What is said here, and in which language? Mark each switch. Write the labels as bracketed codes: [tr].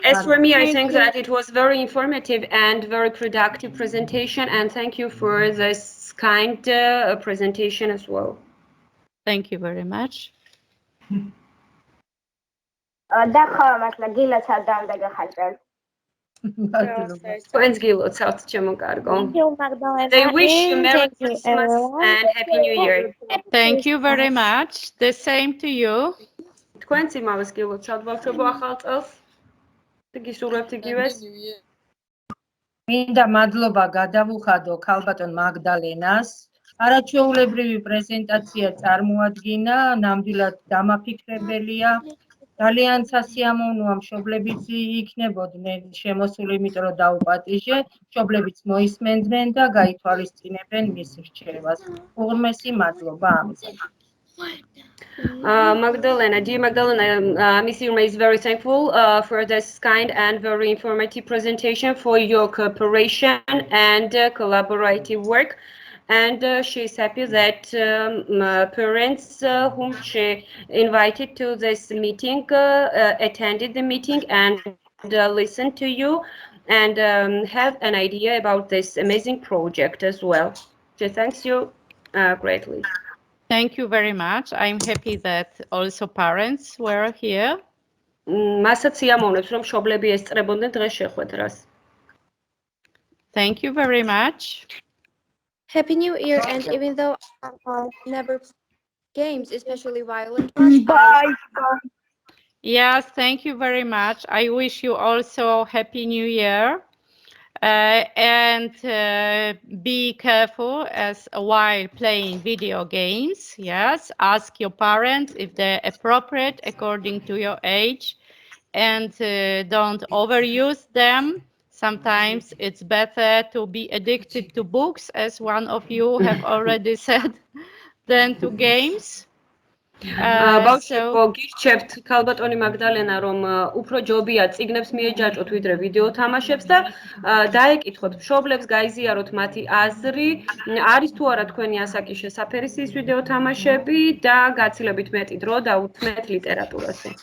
[en] As for me, I think that it was very informative and very productive presentation, and thank you for this kind presentation as well. Thank you very much. [ka] დახავა მართლა გილაცად დამდა გახალწევ. Twins გილოცავთ, ჩემო კარგო. [en] Thank you, Magdalena. They wish you Merry Thank you, Christmas everyone. and Happy New Year. Thank you very much. The same to you. [ka] თქვენც იმავეს გილოცავთ ბავშვებო ახალ წელს. გისურვებთ იგივეს. მინდა მადლობა გადავუხადო ქალბატონ მაგდალენას. არაჩვეულებრივი პრეზენტაცია წარმოადგინა, ნამდვილად დამაფიქრებელია. ძალიან სასიამოვნოა მშობლებიც იქნებოდნენ შემოსული, იმიტომ რომ დაუპატიჟე, მშობლებიც მოისმენდნენ და გაითვალისწინებენ მის რჩევას. უღრმესი მადლობა ამისთვის. [en] Magdalena, dear Magdalena, Miss Irma is very thankful for this kind and very informative presentation for your cooperation and collaborative work. And she's happy that parents whom she invited to this meeting attended the meeting and listened to you and have an idea about this amazing project as well. She thanks you greatly. Thank you very much. I'm happy that also parents were here. [ka] მასაც სიამოვნებს, რომ მშობლები ესწრებოდნენ დღეს შეხვედრას. [en] Thank you very much. Happy New Year, and even though I never games, especially violent ones. Bye. Yes, thank you very much. I wish you also Happy New Year. And be careful while playing video games. Yes, ask your parents if they're appropriate according to your age, and don't overuse them. Sometimes it's better to be addicted to books, as one of you have already said, than to games. [ka] ბავშვებო, გირჩევთ ქალბატონი მაგდალენა, რომ უფრო ჯობია წიგნებს მიეჯაჭოთ ვიდრე ვიდეო თამაშებს და დაეკითხოთ მშობლებს, გაიზიაროთ მათი აზრი, არის თუ არა თქვენი ასაკის შესაფერი ის ვიდეო თამაშები და გაცილებით მეტი დრო დაუთმეთ ლიტერატურაზე.